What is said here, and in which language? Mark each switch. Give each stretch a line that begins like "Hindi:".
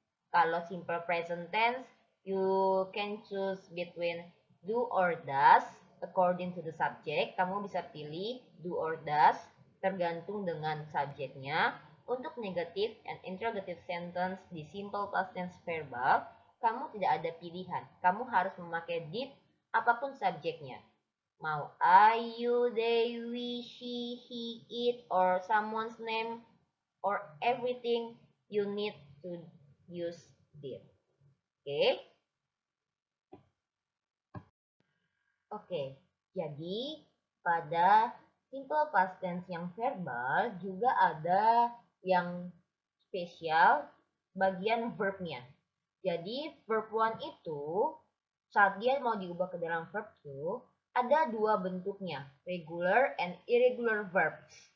English: Kalau simple present tense, you can choose between do or does according to the subject.
Indonesian: Kamu bisa pilih do or does tergantung dengan subjeknya. Untuk negative and interrogative sentence di simple past tense verbal, kamu tidak ada pilihan. Kamu harus memakai did apapun subjeknya.
English: Mau I, you, they, we, she, he, it, or someone's name, or everything, you need to use did. Oke.
Indonesian: Oke, jadi pada simple past tense yang verbal juga ada yang spesial bagian verbnya. Jadi verb 1 itu saat dia mau diubah ke dalam verb 2 ada dua bentuknya, regular and irregular verbs.